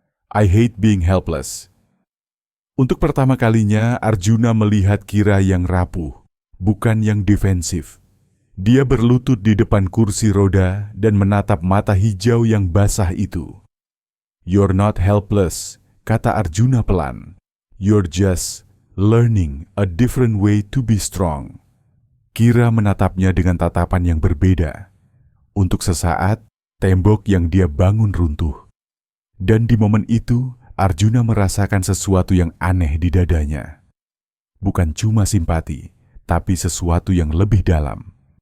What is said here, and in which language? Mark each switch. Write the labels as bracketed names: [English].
[English] "I hate being helpless." [Indonesian] Untuk pertama kalinya, Arjuna melihat Kira yang rapuh, bukan yang defensif. Dia berlutut di depan kursi roda dan menatap mata hijau yang basah itu. [English] "You're not helpless," [Indonesian] kata Arjuna pelan. [English] "You're just learning a different way to be strong." [Indonesian] Kira menatapnya dengan tatapan yang berbeda. Untuk sesaat, tembok yang dia bangun runtuh. Dan di momen itu, Arjuna merasakan sesuatu yang aneh di dadanya. Bukan cuma simpati, tapi sesuatu yang lebih dalam.